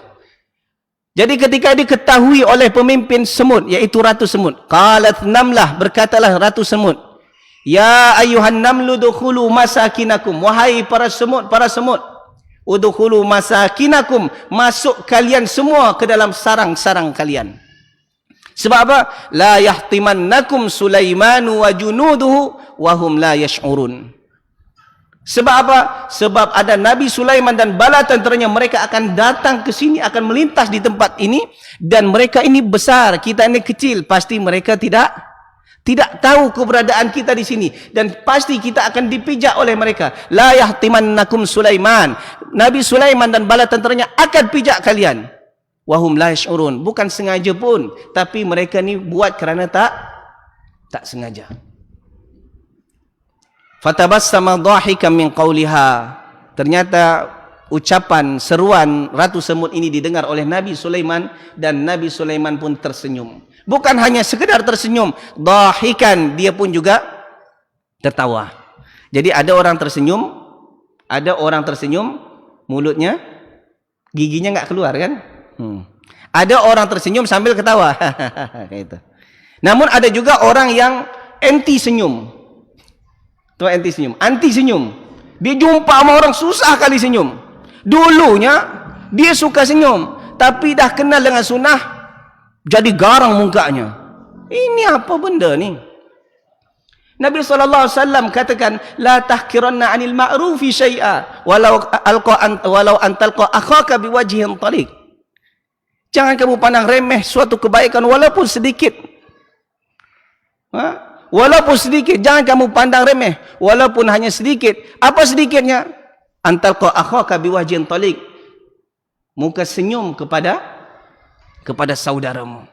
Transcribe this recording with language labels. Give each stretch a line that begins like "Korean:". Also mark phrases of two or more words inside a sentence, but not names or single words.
Malay: Jadi ketika diketahui oleh pemimpin semut, yaitu ratu semut,
Arabic: قالت نملة,
Malay: berkatalah ratu semut,
Arabic: يا أيها النمل ادخلوا مساكنكم,
Malay: wahai para semut,
Arabic: ادخلوا مساكنكم,
Malay: masuk kalian semua ke dalam sarang-sarang kalian. Sebab apa?
Arabic: لا يحطمنكم سليمان وجنوده وهم لا يشعرون.
Malay: Sebab apa? Sebab ada Nabi Sulaiman dan bala tenteranya, mereka akan datang ke sini, akan melintas di tempat ini, dan mereka ini besar, kita ini kecil, pasti mereka tidak tahu keberadaan kita di sini, dan pasti kita akan dipijak oleh mereka.
Arabic: لا يحطمنكم سليمان,
Malay: Nabi Sulaiman dan bala tenteranya akan pijak kalian.
Arabic: وهم لا يشعرون,
Malay: bukan sengaja pun, tapi mereka ni buat kerana tak sengaja.
Arabic: فتبسم ضاحكا من قولها.
Malay: Ternyata ucapan seruan ratu semut ini didengar oleh Nabi Sulaiman, dan Nabi Sulaiman pun tersenyum. Bukan hanya sekedar tersenyum, dhahikan, dia pun juga tertawa. Jadi ada orang tersenyum, mulutnya, giginya enggak keluar kan? Ada orang tersenyum sambil ketawa. Kayak itu. Namun ada juga orang yang anti senyum. Tuan anti senyum. Dia jumpa sama orang susah kali senyum. Dulunya dia suka senyum, tapi dah kenal dengan sunnah, jadi garang mukanya. Ini apa benda ni? Nabi SAW katakan,
Arabic: لا تحقرن من المعروف شيئا ولو أن تلقى أخاك بوجه طلق.
Malay: Jangan kamu pandang remeh suatu kebaikan walaupun sedikit. Walaupun sedikit, jangan kamu pandang remeh, walaupun hanya sedikit. Apa sedikitnya?
Arabic: أن تلقى أخاك بوجه طلق,
Malay: muka senyum kepada saudaramu.